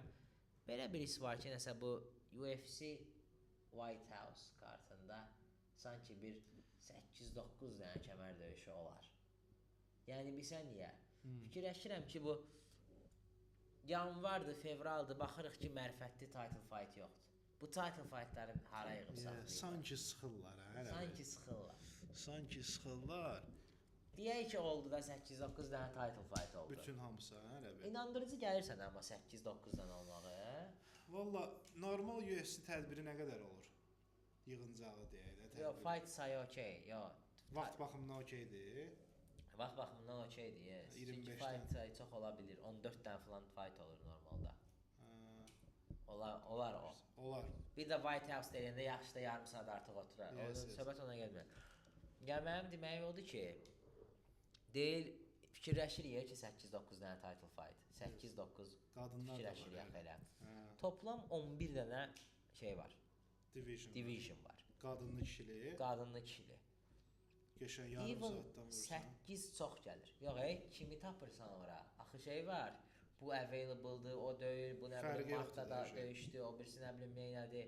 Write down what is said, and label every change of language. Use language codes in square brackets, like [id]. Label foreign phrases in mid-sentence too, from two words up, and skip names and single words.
[az] Belə bir his var ki, nəsə bu UFC White House kartında sanki bir 8-9 dənə kəmər döyüşü olar. Yəni bilsən niyə? Fikirləşirəm ki, bu yanvardır, fevraldır, baxırıq ki, mərifətli [en] title fight [az] yoxdur. Bu [en] title fightları [az] hara yığıb saxlayırlar? Sanki sıxırlar, hə? Sanki sıxırlar. Deyək ki, oldu da 8-9 dənə [en] title fight [az] oldu. Bütün hamısı, hə? İnandırıcı gəlirsən amma 8-9 dənə olmağı. Valla, normal UFC tədbiri nə qədər olur? Yığıncağı deyək də tədbiri. Yox, fight sayı okey, yox. Vaxt baxımından okeydir. Vaxt baxımından okeydir, yes. 25 çünki fight sayı çox ola bilir. 14 dənə falan fight olur normalda. Olar o. Olar. Bir də White House deyəndə yaxşı da yarım saat artıq oturar. Söhbət ona gəlmir. Mənim deməyim odur ki, deyil, fikirləşirik ki 8-9 dənə [en] title fight. [az] 8-9 fikirləşirik elə. Toplam 11 dənə şey var. Division var. Qadınlı kişili. Qadınlı kişili. Geçən yarım saatdan vurursan. 8 çox gəlir. Yox, kimi tapırsan ora? Axı şey var. Bu available-dır, o döyür, bu nə bilim Martda da döyüşdü, o birisi nə bilim neynədir.